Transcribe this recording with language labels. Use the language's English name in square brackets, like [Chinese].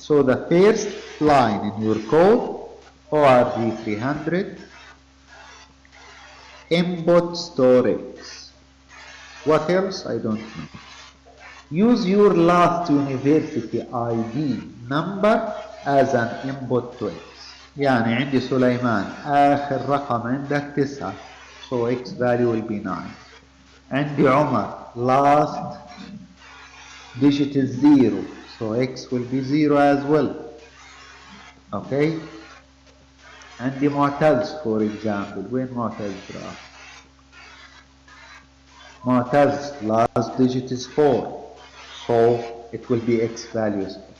[English] So the first line in your code, ORG 300, input store X. What else? I don't know. Use your last university ID number as an input to X. [Arabic] يعني عندي سليمان آخر رقم عندك [English] 9, so X value will be 9. عندي Omar last digit is 0, so X will be 0 as well. Okay. عندي معتز for example. [Arabic] وين معتز راح؟ [English] Moataz last digit is 4, so it will be X values.